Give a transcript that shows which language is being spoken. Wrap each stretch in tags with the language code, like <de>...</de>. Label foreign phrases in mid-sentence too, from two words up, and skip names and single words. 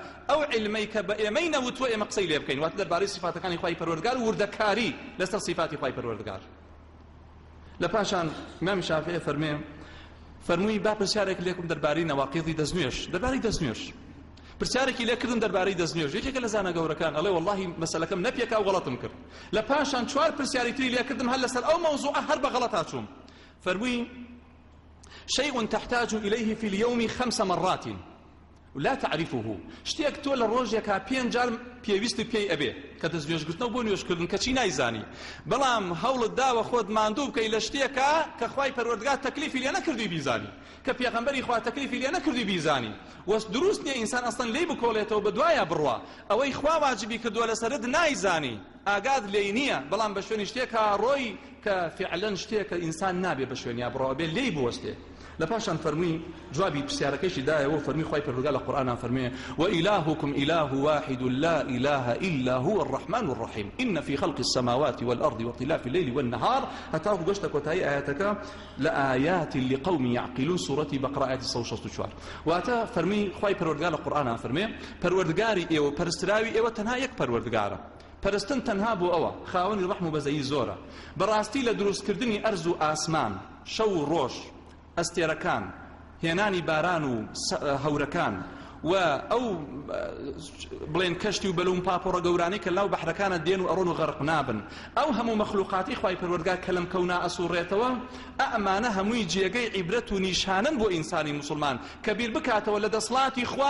<ckb>ئەو علمەی کە بە ئێمەی نەوتووە ئێمە قسەی لێ بکەین واتە دەربارەی صفاتەکانی خوای پەروەردگار و وردەکاری لەسەر صفاتی خوای پەروەردگار لە پاشان ئیمام شافعی فەرمووی با پرسیارێک لێکم دەربارەی نەواقیضی دەستنوێش پرسیارێکی لێکردم دەربارەی دەستنوێژ یەکێکە لە زانە گەورەکان ئەڵێ وەڵڵاهی مەسەلەکەم نەپێکا و غەڵەتم کرد لە پاشان چوار پرسیاری تری لێکردم هەر لەسەر ئەو مەوزوعە هەر بە غەڵەت هاچووم فەرمووی</ckb> <ar>شيء تحتاج إليه في اليوم 5 مرات ولا تعرفه</ar> <ckb>شتێک تۆ لە ڕۆژێکا 5 جار پێویست پێی ئەبێ کە دەستنوێژگرتنەوە بۆ نوێژکردن کەچی نایزانی بەڵام هەوڵت داوە خۆت ماندوو بکەی لە شتێکە کە خوای پەروەردگار تەکلیفی لێ نەکردووی بیزانی کە پێغەمبەری خوا تەکلیفی لێ نەکردووی بیزانی وەس دروست نییە ئینسان ئەسڵەن لێی بکۆڵێتەوە بە دوایە بڕوا ئەوەی خوا واجبی کردووە لەسەرت نایزانی ئاگاد لێی نییە بەڵام بە شوێنی شتێکە ڕۆی کە فعلەن شتێکە ئینسان نابێ بە شوێنیا بڕەوە بێ لێی بوەستێ لپاشان فرمی جوابی پرسیارەکەیشی دایە و فرمی خوای پەروەردگار لە قورئانە فرمی</ckb> <ar>وإلهكم إله واحد لا إله إلا هو الرحمن الرحيم إن في خلق السماوات والأرض واختلاف الليل والنهار</ar> <ckb>هتاو گشتە کۆتایی ئاەتەکە</ckb> <ar>لآيات لقوم يعقلون سورة بقرة آيات 164</ar> <ckb>واتە فرمی خوای پەروەردگار لە قورئانە فرمی پەروەردگاری ئێوە پەرستراوی ئێوە تەنها یەک پەروەردگارە پەرستن تەنها بۆ ئەوە خاوەنی ڕەحم و بەزەیی زۆرە بەڕاستی لە دروستکردنی ئەرز و ئاسمان شەو و ڕۆژ ئەستێرەکان هێنانی باران و هەورەکان و ئەو بڵێن کەشتی و بەلوم پاپۆڕە گەورانەی کە لاو بەحرەکانە دێن و ئەڕۆن و غەرق نابن ئەو هەموو مەخلوقاتی خوای پەروەردگار کە لەم کەونا ئەسوڕێتەوە ئەمانە هەمووی جێگەی عیبرەت و نیشانن بۆ ئینسانی مسلمان کە بیر بکاتەوە لە دەسڵاتی خوا</ckb>